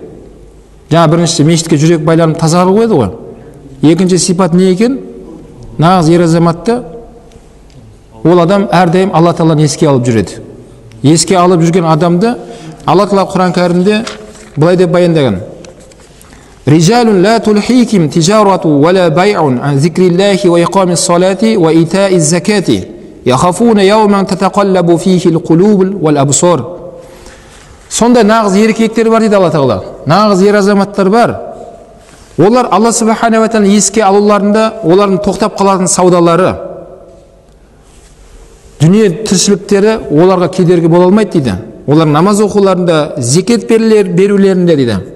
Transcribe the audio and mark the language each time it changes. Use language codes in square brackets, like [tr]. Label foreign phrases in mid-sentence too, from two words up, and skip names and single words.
[kk] Жаңа бірінші мешітке жүрек байланып таза қылу еді ғой. Екінші сипат не екен? Нағыз ер азаматты ол адам әрдайым Алла Тағаланы еске алып жүреді. Еске алып жүрген адамды Алла Тағала Құран кәрімде былай деп баяндаған: [ar] رجال لا تلهيهم تجارة ولا بيع عن ذكر الله وإقام الصلاة وإيتاء الزكاة يخافون يوما تتقلب فيه القلوب والأبصار. [kk] Сондай нағыз еркектер бар дейді Алла Тағала. Нағыз ер азаматтар бар. Олар Алла [ar] سبحانه وتعالى [kk] еске алуларында олардың тоқтап қалатын саудалары, дүние тіршіліктері оларға кедергі бола алмайды дейді. Олар намаз оқуларында, зекет берулерінде дейді.